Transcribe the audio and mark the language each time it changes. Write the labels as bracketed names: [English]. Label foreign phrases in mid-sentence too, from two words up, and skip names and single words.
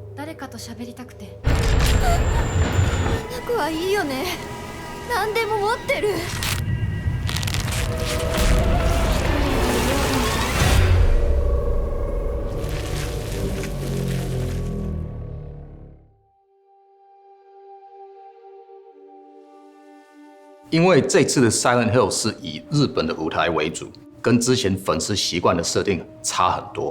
[Japanese] 誰かと喋りたくて。花子はいいよね。何でも持ってる。 [Chinese] 因为这次的 Silent Hill 是以日本的舞台为主，跟之前粉丝习惯的设定差很多。